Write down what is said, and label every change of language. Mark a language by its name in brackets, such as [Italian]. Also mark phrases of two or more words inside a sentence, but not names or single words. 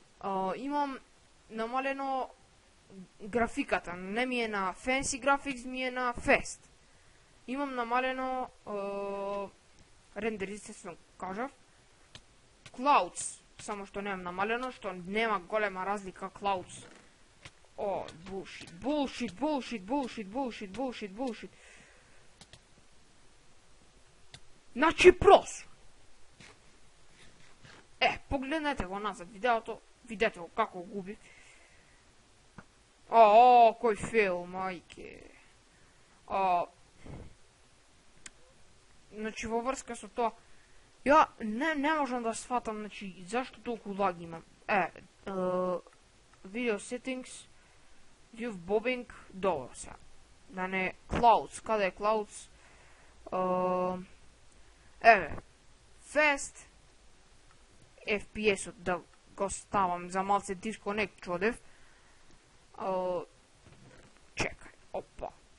[Macedonian] Имам намалено графиката, не ми е на Fancy Graphics, ми е на Fast. Имам намалено рендер дистанс, кажав. Clouds, само што немам намалено, што нема голема разлика Clouds. [English] Bullshit, bullshit, bullshit, bullshit, bullshit, bullshit, bullshit. [Macedonian] Значи просто. Погледнете го назад видеото, видете го како губи. Кој фейл, мајке. Значи во врска со тоа, ја не можам да сватам, значи, зашто толку лаги имам. [English] Video settings, view bobbing, [Macedonian] добро сега. Да не, Clouds, каде е Clouds? Fast, FPS-от да го ставам за малце disconnect чудев. Чекај, опа.